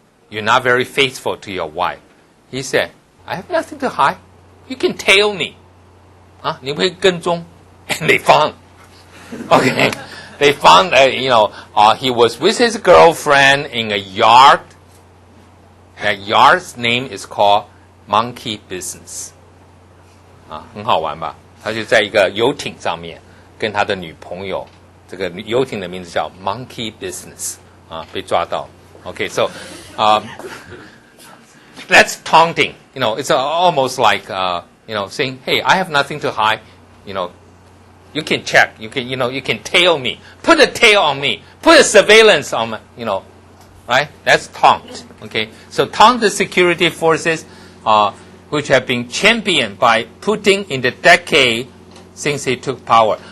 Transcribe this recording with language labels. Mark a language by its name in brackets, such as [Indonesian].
[English] You're not very faithful to your wife." He said, "I have nothing to hide. You can tail me." [Chinese] 你会跟踪 [English] And they found, okay, they found, he was with his girlfriend in a yard. That yard's name is called Monkey Business. [Chinese] 很好玩吧？他就在一个游艇上面，跟他的女朋友，这个游艇的名字叫 Monkey Business 被抓到。 [English] Okay, so that's taunting. It's almost like saying, "Hey, I have nothing to hide. You can check. You can tail me. Put a tail on me. Put a surveillance on me. Right? That's taunt. Okay. So taunt the security forces, which have been championed by Putin in the decade since he took power.